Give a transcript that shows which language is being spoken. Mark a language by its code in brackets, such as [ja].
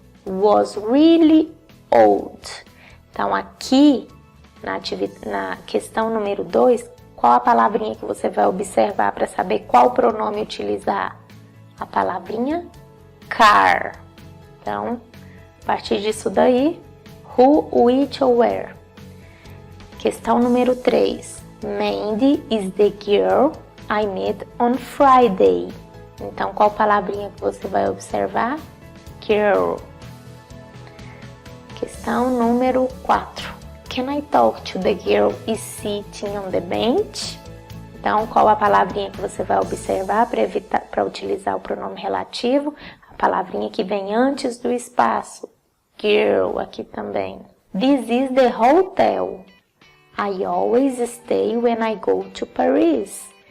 [en] Was really old. [pt] Então, aqui, na questão número 2, qual a palavrinha que você vai observar para saber qual pronome utilizar? A palavrinha car. Então, a partir disso daí, who, which ou where. Questão número 3. [en] Mandy is the girl I met on Friday. [pt] Então, qual palavrinha que você vai observar? [en] Girl. [pt] Questão número 4. [en] Can I talk to the girl is sitting on the bench? [pt] Então, qual a palavrinha que você vai observar para utilizar o pronome relativo? A palavrinha que vem antes do espaço. Girl, aqui também. [en] This is the hotel. I always stay when I go to Paris.